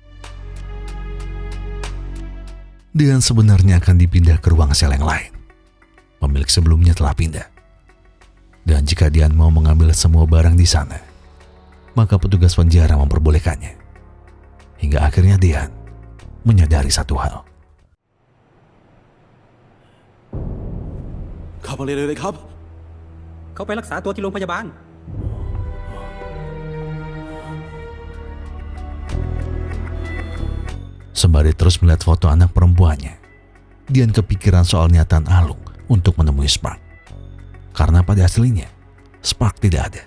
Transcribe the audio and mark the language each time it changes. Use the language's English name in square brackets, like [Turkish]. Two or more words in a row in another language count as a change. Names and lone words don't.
[Indonesian] Dian sebenarnya akan dipindah ke ruang sel yang lain. Pemilik sebelumnya telah pindah. Dan jika Dian mau mengambil semua barang di sana, maka petugas penjara memperbolehkannya. Hingga akhirnya Dian menyadari satu hal. [Thai] ขับมาเลยครับ เขาไปรักษาตัวที่โรงพยาบาล [Indonesian] Sembari terus melihat foto anak perempuannya, Dian kepikiran soal niatan Alung untuk menemui Spark. Karena pada aslinya, Spark tidak ada.